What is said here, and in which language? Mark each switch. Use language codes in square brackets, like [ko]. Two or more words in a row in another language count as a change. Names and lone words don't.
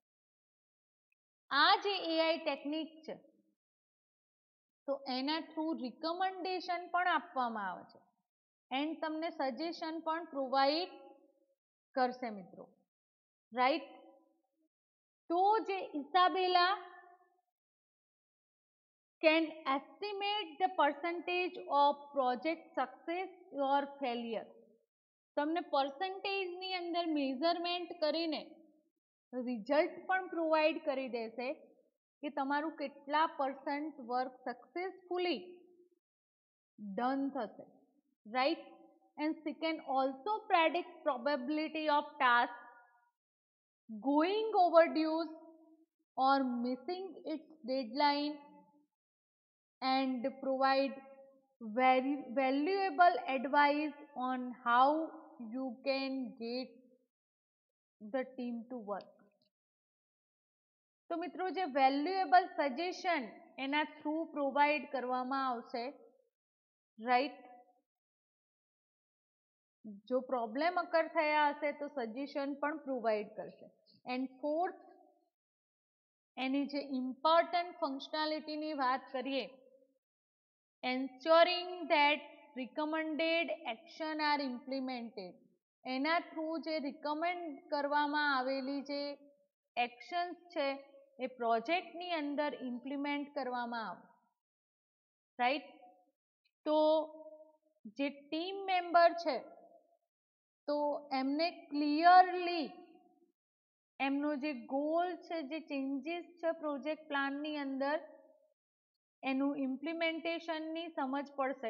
[gu] આ જે [en] AI technique [gu] છે તો એના થ્રુ રિકમેન્ડેશન પણ આપવામાં આવે છે એન્ડ તમને સજેશન પણ પ્રોવાઈડ કરશે મિત્રો, રાઈટ. તો જે [en] ઇસાબેલા can estimate the percentage of project success or failure. [gu] તમને પર્સન્ટેજની અંદર મેઝરમેન્ટ કરીને રિઝલ્ટ પણ પ્રોવાઈડ કરી દેશે કે તમારું કેટલા % [en] work successfully done [gu] થશે, રાઈટ. [en] એન્ડ she can also predict probability of tasks going overdue or missing its deadline and provide very valuable advice on how you can get the team to work. [gu] તો મિત્રો જે [en] valuable suggestion [gu] એના થ્રુ પ્રોવાઈડ કરવામાં આવશે, રાઈટ. જો [en] problem occur [gu] થયા હશે તો સજેશન પણ પ્રોવાઈડ કરશે. [en] and fourth, [gu] એની જે ઇમ્પોર્ટન્ટ ફંક્શનાલિટીની વાત કરીએ, [en] ensuring that recommended action are implemented. [gu] એના થ્રુ જે રિકમેન્ડ કરવામાં આવેલી જે એક્શન્સ છે એ પ્રોજેક્ટની અંદર ઇમ્પ્લિમેન્ટ કરવામાં આવે, રાઈટ. તો જે [en] team member [gu] છે તો એમને ક્લિયરલી એમનો જે ગોલ છે, જે ચેન્જીસ છે પ્રોજેક્ટ પ્લાનની અંદર એનું ઇમ્પ્લિમેન્ટેશનની સમજ પડશે.